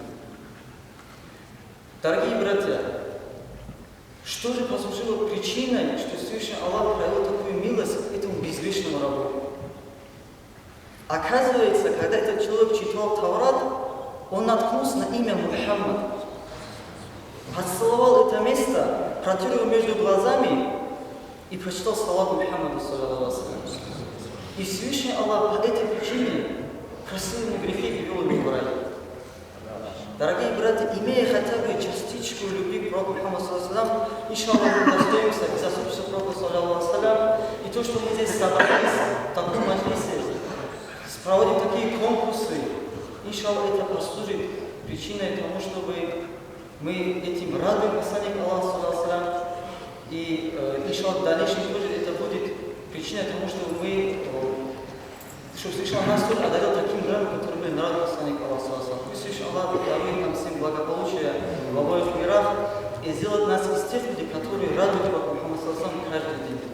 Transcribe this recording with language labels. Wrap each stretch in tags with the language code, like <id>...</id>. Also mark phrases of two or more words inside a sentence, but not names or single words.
<ru>Дорогие братья, что же послужило причиной, что Всевышний Аллах проявил такую милость этому безгрешному рабу? Оказывается, когда этот человек читал Таврат, он наткнулся на имя Мухаммад. Поцеловал это место, протер его между глазами и прочитал салат Мухаммаду,</ru> <ar>صلى الله عليه وسلم.</ar> <ru>И Всевышний Аллах по этой причине простил ему грехи и ввел его в рай. Дорогие братья, имея хотя бы частичку любви к пророку Мухаммаду,</ru> <ar>صلى الله عليه وسلم,</ar> <ru>иншаллах, мы достоимся и заступимся пророку,</ru> <ar>صلى الله عليه وسلم.</ar> <ru>И то, что мы здесь собрались в таком маджлисе, проводим такие конкурсы, иншаллах, это послужит причиной тому, чтобы мы этим радуем посланника Аллаха,</ru> <ar>صلى الله عليه وسلم.</ar> <ru>И, иншаллах, в дальнейшем тоже это будет причиной тому, что Всевышний нас тоже одарил таким нравом, который был нравом посланника Аллаха,</ru> <ar>صلى الله عليه وسلم.</ar> <ru>Пусть Всевышний Аллах дарует нам всем благополучие в обоих мирах и сделает нас из тех людей, которые радуют пророка Мухаммада,</ru> <ar>صلى الله عليه وسلم,</ar> <ru>каждый день.</ru>